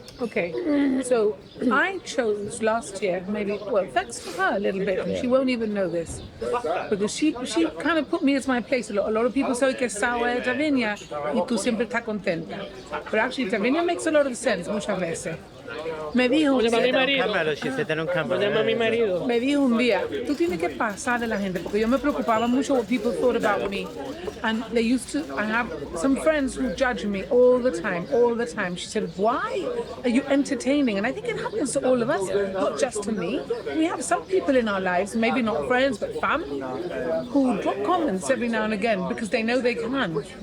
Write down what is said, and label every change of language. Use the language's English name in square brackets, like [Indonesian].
[English] Okay, so I chose last year, maybe, well, thanks to her a little bit, and she won't even know this, because she kind of put me as my place a lot. A lot of people say [Spanish] que Sawa es Tavinia y tú siempre estás contenta. [English] But actually, Tavinia makes a lot of sense [Spanish] muchas veces. Me dijo, Llama a mi [English] Set on [Spanish] marido. [English] camera, she said that on camera. [Spanish] Llama a mi marido. me dijo un día, tú tienes que pasar de la gente, porque yo me preocupaba mucho [English] what people thought about me. And they used to, I have some friends who judge me all the time. She said, why are you entertaining? And I think it happens to all of us, not just to me. We have some people in our lives, maybe not friends, but family, who drop comments every now and again because they know they can.